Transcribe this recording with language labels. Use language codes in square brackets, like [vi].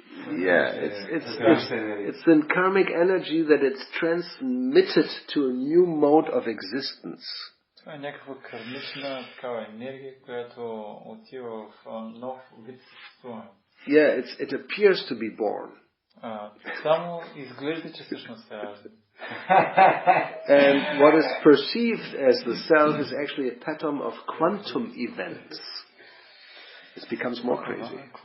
[en] Yeah, it's in karmic energy that it's transmitted to a new mode of existence. [bg] Това е някаква кармична такава енергия, която отива в нов вид съществуване. [en] Yeah, it appears to be born. [bg] Само изглежда, че всъщност се ражда. [en] And what is perceived as the self is actually a pattern of quantum events. It becomes more crazy.